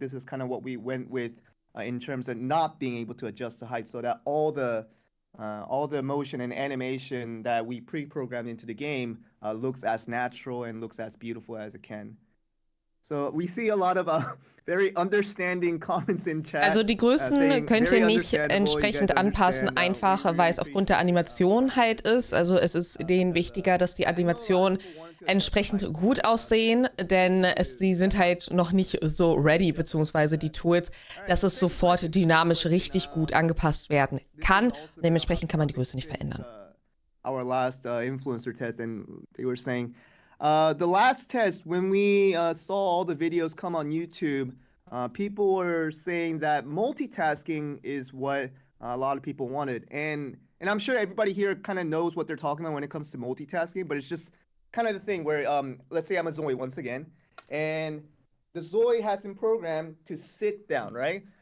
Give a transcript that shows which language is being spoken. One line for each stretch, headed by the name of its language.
English: This is kind of what we went with in terms of not being able to adjust the height, so that all the motion and animation that we pre-programmed into the game looks as natural and looks as beautiful as it can. So we see a lot of very understanding comments in chat.
German: Also die Größen könnt ihr nicht entsprechend anpassen, einfach weil es aufgrund der Animation halt ist. Also es ist denen wichtiger, dass die Animationen entsprechend gut aussehen, denn sie sind halt noch nicht so ready, beziehungsweise die Tools, dass es sofort dynamisch richtig gut angepasst werden kann. Dementsprechend kann man die Größe nicht verändern.
English: Our last influencer test, and they were saying, the last test, when we saw all the videos come on YouTube, people were saying that multitasking is what a lot of people wanted. And I'm sure everybody here kind of knows what they're talking about when it comes to multitasking, but it's just kind of the thing where, let's say I'm a ZOI once again, and the ZOI has been programmed to sit down, right?